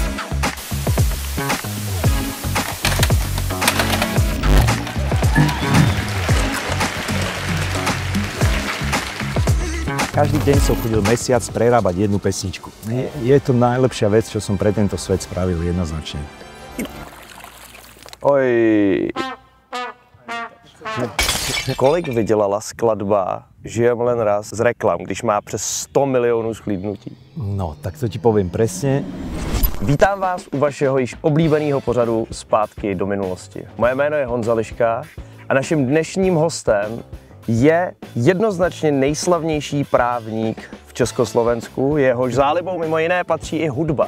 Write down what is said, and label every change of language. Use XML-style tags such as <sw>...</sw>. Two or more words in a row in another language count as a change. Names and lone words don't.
<sk>Každý deň som chodil mesiac prerábať jednu pesničku. Je to najlepšia vec, čo som pre tento svet spravil jednoznačne.</sk> <cs>Oj. Kolik vydělala skladba Žijem len raz z reklam, když má přes 100 milionů shlédnutí?</cs> <sk>No, tak to ti poviem presne.</sk> <cs>Vítám vás u vašeho již oblíbeného pořadu Zpátky do minulosti. Moje jméno je Honza Liška a naším dnešním hostem je jednoznačně nejslavnější právník v Československu, jehož zálibou mimo jiné patří i hudba.</cs>